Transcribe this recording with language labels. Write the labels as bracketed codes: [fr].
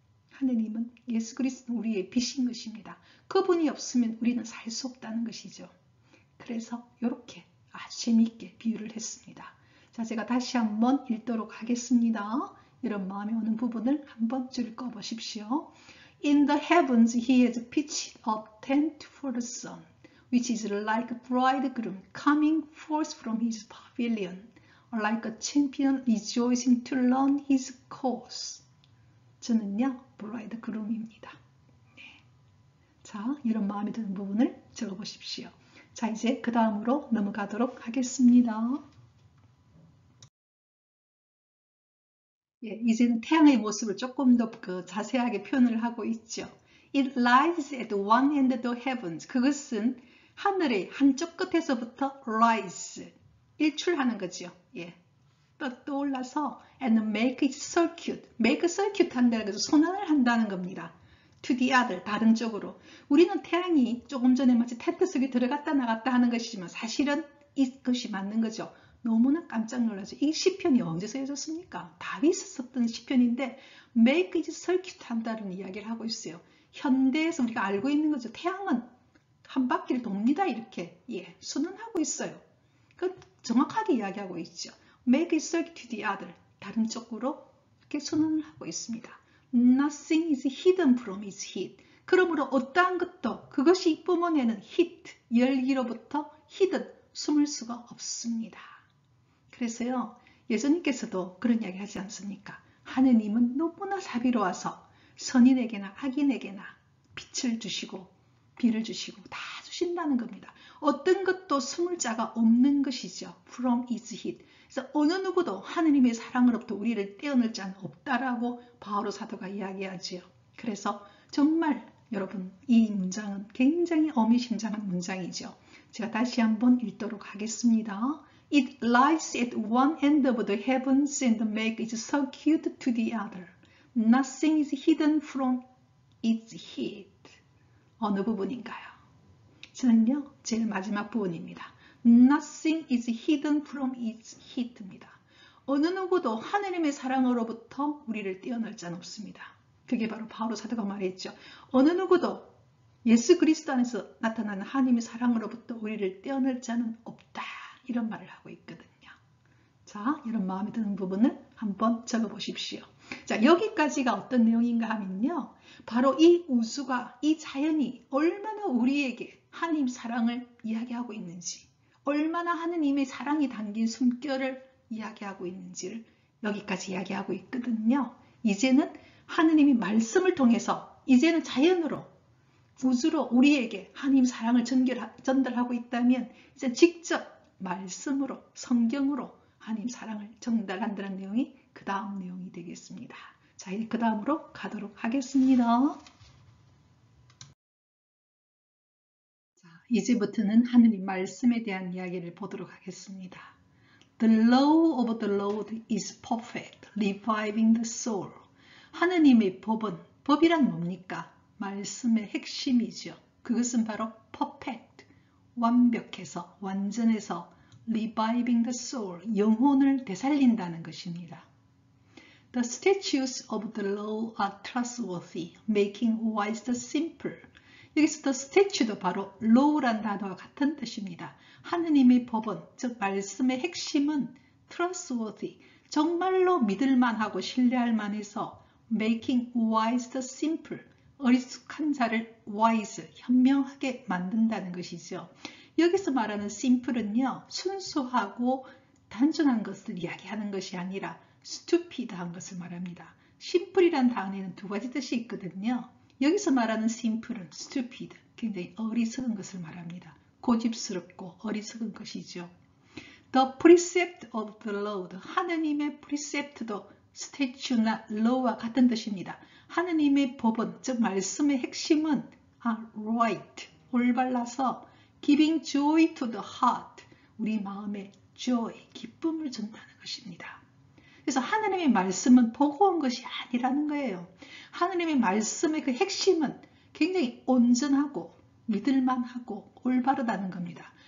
[ko] 하느님은 예수 그리스도 우리의 빛인 것입니다. 그분이 없으면 우리는 살 수 없다는 것이죠. 그래서 이렇게 아주 재미있게 비유를 했습니다. 자, 제가 다시 한번 읽도록 하겠습니다. 여러분 마음에 오는 부분을 한번 줄 꺼보십시오. [en] In the heavens he has pitched a tent for the sun, which is like a bridegroom coming forth from his pavilion, like a champion rejoicing to learn his course. [ko] 저는요, bridegroom입니다. 네. 자, 이런 마음에 드는 부분을 적어보십시오. 자, 이제 그 다음으로 넘어가도록 하겠습니다. 예, 이제는 태양의 모습을 조금 더 자세하게 표현을 하고 있죠. [en] It lies at one end of the heavens. [ko] 그것은 하늘의 한쪽 끝에서부터 [en] rise, [ko] 일출하는 거죠. 예. 떠올라서 [en] and make it circuit. [ko] make circuit 한다는 것은 순환을 한다는 겁니다. [en] to the other, [ko] 다른 쪽으로. 우리는 태양이 조금 전에 마치 텐트 속에 들어갔다 나갔다 하는 것이지만 사실은 이것이 맞는 거죠. 너무나 깜짝 놀라죠. 이 시편이 언제 쓰여졌습니까? 다윗이 썼던 시편인데 [en] make it circuit [ko] 한다는 이야기를 하고 있어요. 현대에서 우리가 알고 있는 거죠. 태양은 한 바퀴를 돕니다. 이렇게 순환하고 있어요. 그 정확하게 이야기하고 있죠. [en] make it circuit to the other, [ko] 다른 쪽으로 이렇게 순환을 하고 있습니다. [en] Nothing is hidden from its heat. [ko] 그러므로 어떠한 것도 그것이 뿜어내는 heat, 열기로부터 hidden, 숨을 수가 없습니다. 그래서요, 예수님께서도 그런 이야기 하지 않습니까? 하느님은 너무나 자비로워서 선인에게나 악인에게나 빛을 주시고 비를 주시고 다 주신다는 겁니다. 어떤 것도 숨을 자가 없는 것이죠. [en] From its heat. [ko] 그래서 어느 누구도 하느님의 사랑으로부터 우리를 떼어낼 자는 없다라고 바오로 사도가 이야기하지요. 그래서 정말 여러분 이 문장은 굉장히 어미심장한 문장이죠. 제가 다시 한번 읽도록 하겠습니다. [en] It lies at one end of the heavens and makes its circuit to the other. Nothing is hidden from its heat. [ko] 어느 부분인가요? 저는요, 제일 마지막 부분입니다. [en] Nothing is hidden from its heat [ko] 입니다. 어느 누구도 하느님의 사랑으로부터 우리를 떼어낼 자는 없습니다. 그게 바로 바오로 사도가 말했죠. 어느 누구도 예수 그리스도 안에서 나타나는 하나님의 사랑으로부터 우리를 떼어낼 자는 없다. 이런 말을 하고 있거든요. 자, 이런 마음에 드는 부분을 한번 적어보십시오. 자, 여기까지가 어떤 내용인가 하면요. 바로 이 우주가, 이 자연이 얼마나 우리에게 하나님 사랑을 이야기하고 있는지, 얼마나 하느님의 사랑이 담긴 숨결을 이야기하고 있는지를 여기까지 이야기하고 있거든요. 이제는 하느님이 말씀을 통해서 이제는 자연으로, 우주로 우리에게 하나님 사랑을 전달하고 있다면 이제 직접 말씀으로, 성경으로 하나님 사랑을 전달한다는 내용이 그 다음 내용이 되겠습니다. 자, 이제 그 다음으로 가도록 하겠습니다. 자, 이제부터는 하느님 말씀에 대한 이야기를 보도록 하겠습니다. [en] The law of the Lord is perfect, reviving the soul. [ko] 하느님의 법이란 뭡니까? 말씀의 핵심이죠. 그것은 바로 perfect, 완벽해서, 완전해서 [en] reviving the soul, [ko] 영혼을 되살린다는 것입니다. [en] The statutes of the law are trustworthy, making wise the simple. [ko] 여기서 the statute도 바로 law란 단어와 같은 뜻입니다. 하느님의 법은, 즉 말씀의 핵심은 trustworthy, 정말로 믿을만하고 신뢰할 만해서 [en] making wise the simple, [ko] 어리숙한 자를 wise, 현명하게 만든다는 것이죠. 여기서 말하는 simple은요, 순수하고 단순한 것을 이야기하는 것이 아니라 stupid한 것을 말합니다. simple이란 단어에는 두 가지 뜻이 있거든요. 여기서 말하는 simple은 stupid, 굉장히 어리석은 것을 말합니다. 고집스럽고 어리석은 것이죠. [en] The precept of the Lord, [ko] 하느님의 precept도 statute나 law와 같은 뜻입니다. 하느님의 법은, 즉 말씀의 핵심은 right, 올바라서 [en] giving joy to the heart, [ko] 우리 마음에 joy, 기쁨을 준다는 것입니다. 그래서 하느님의 말씀은 보고 온 것이 아니라는 거예요. 하느님의 말씀의 그 핵심은 굉장히 온전하고 믿을만하고 올바르다는 겁니다.